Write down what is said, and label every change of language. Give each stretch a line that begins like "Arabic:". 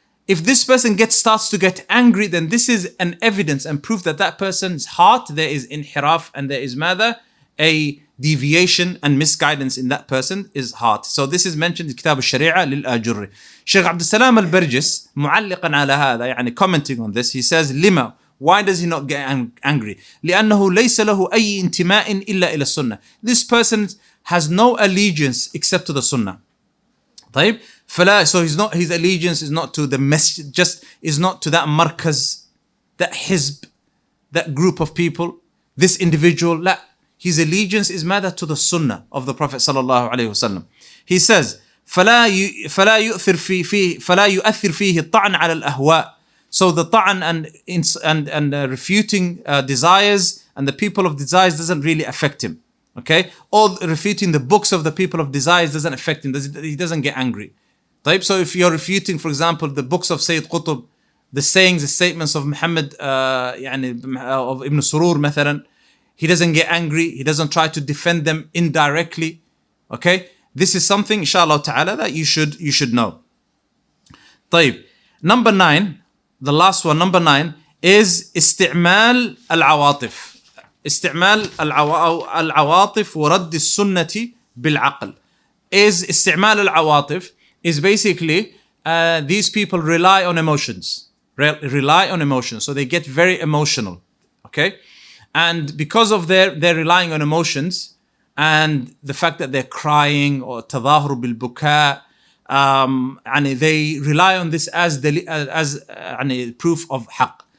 English: If this person starts to get angry, then this is an evidence and proof that that person's heart, there is inhiraf and there is mada, a deviation and misguidance in that person is heart. So this is mentioned in Kitab al-Sharia lil-Ajurri. Shaykh Abdul Salam al-Barjis,
Arabic: معلقا على هذا,
English: يعني commenting on this, he says,
Arabic: لما?
English: Why does he not get angry?
Arabic: لأنه ليس له أي انتماء إلا إلى السنة.
English: This person has no allegiance except to the Sunnah.
Arabic: طيب?
English: So his allegiance is not to the message, just is not to that markaz, that hizb, that group of people, this individual.
Arabic: لا.
English: His allegiance is mada to the Sunnah of the Prophet sallallahu alaihi wasallam. He says,
Arabic: فلا يؤثر فيه الطعن على الأهواء.
English: So the ta'an and refuting desires and the people of desires doesn't really affect him. Okay? Or refuting the books of the people of desires doesn't affect him. He doesn't get angry. طيب, so if you're refuting, for example, the books of Sayyid Qutb, the sayings, the statements of Muhammad, of Ibn Surur مثلا, he doesn't get angry, he doesn't try to defend them indirectly. Okay, this is something, inshallah ta'ala, that you should know. طيب, number 9, the last one, number 9, is
Arabic: استعمال العواطف. استعمال العواطف ورد السنة بالعقل.
English: Is
Arabic: استعمال العواطف
English: is basically these people rely on emotions. Rely on emotions. So they get very emotional. Okay? And because of they're relying on emotions and the fact that they're crying or
Arabic: تظاهر بالبكاء,
English: and they rely on this as proof of haqq.